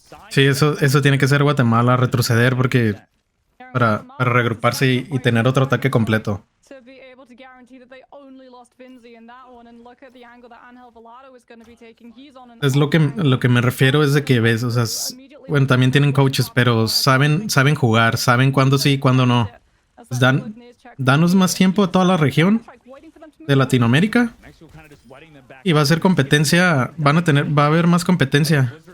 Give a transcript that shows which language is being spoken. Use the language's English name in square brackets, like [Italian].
[Spanish] Sí, eso tiene que ser Guatemala, retroceder porque para regruparse y tener otro ataque completo. [English] To be able to guarantee that they only lost Vinzi in that one, and look at the angle that Angel Velado is going to be taking. He's on an [Spanish] Es lo que me refiero es de que ves, o sea, bueno, también tienen coaches, pero saben jugar, saben cuándo sí y cuándo no. Pues danos más tiempo a toda la región de Latinoamérica y va a ser competencia, va a haber más competencia.